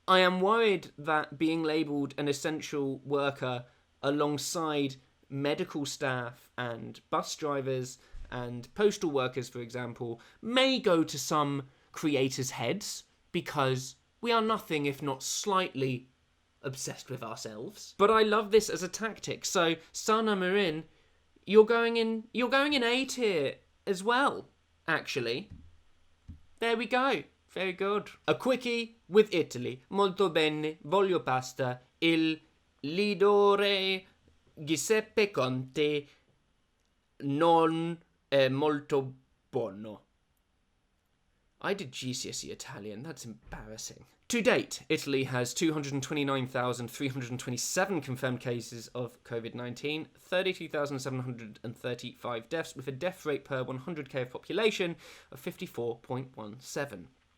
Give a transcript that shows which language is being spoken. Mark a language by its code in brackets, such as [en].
[en] I am worried that being labelled an essential worker alongside medical staff and bus drivers and postal workers, for example, may go to some creators' heads because we are nothing if not slightly obsessed with ourselves. But I love this as a tactic. So, Sana Marin, you're going in A tier as well, actually. There we go. Very good. A quickie with Italy. [it] Molto bene, voglio pasta, il leader Giuseppe Conte non è molto buono. [en] I did GCSE Italian, that's embarrassing. To date, Italy has 229,327 confirmed cases of COVID-19, 32,735 deaths, with a death rate per 100k of population of 54.17.